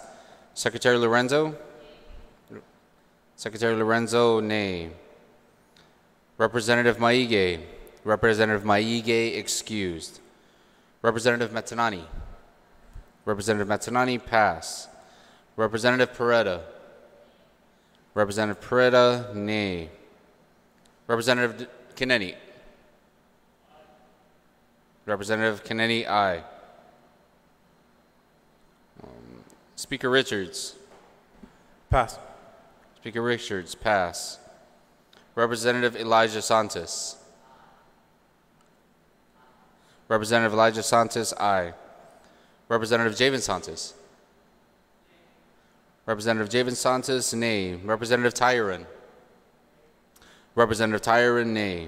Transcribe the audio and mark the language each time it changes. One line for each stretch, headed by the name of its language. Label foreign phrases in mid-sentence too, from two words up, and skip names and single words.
English: Secretary Lorenzo? Secretary Lorenzo, nay. Representative Maige. Representative Maige excused. Representative Metanani. Representative Metanani pass. Representative Peretta. Representative Peretta, nay. Representative Kennedy. Representative Kennedy, aye. Speaker Richards. Pass. Speaker Richards, pass. Representative Elijah Santos. Representative Elijah Santos, aye. Representative Javen Santos. Representative Javen Santos, nay. Representative Tyron. Representative Tyron, nay.